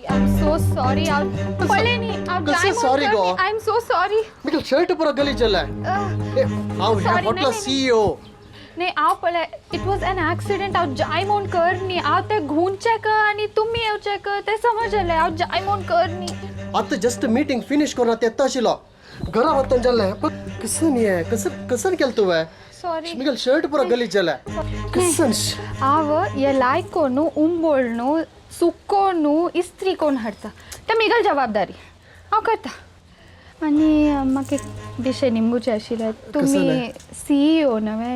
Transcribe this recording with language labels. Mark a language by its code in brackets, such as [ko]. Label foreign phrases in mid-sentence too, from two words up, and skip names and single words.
[en] I am so sorry. [kok] पळले नी कसं सॉरी गो? [en] I am so sorry. [kok] मिगल शर्ट पुरा गलीज झालाय. हांव ह्या हॉटेला CEO. नाही हांव पळय, [en] It was an accident. [kok] हांव जाय म्हूण कर न्ही. हांव ते घुंवचे कर आनी तुमी येवचे कर ते समजले. हांव जाय म्हूण कर न्ही. आता [en] just meeting finish [kok] करून आता येता आशिल्लो. घरा वतन जाल्लें. पण कसं नाही आहे? कसं केलं तुवें? [en] सॉरी [kok] मिगल शर्ट पुरा गलीज झालाय. कसं हांव हे लायकोनू उंबोळनू सुकोनू इस्त्री कोण हाडटा ते मिगल जबाबदारी हांव करता. आनी म्हाका एक विशय निमगुचे आशिल्ले. तुमी CEO नवे.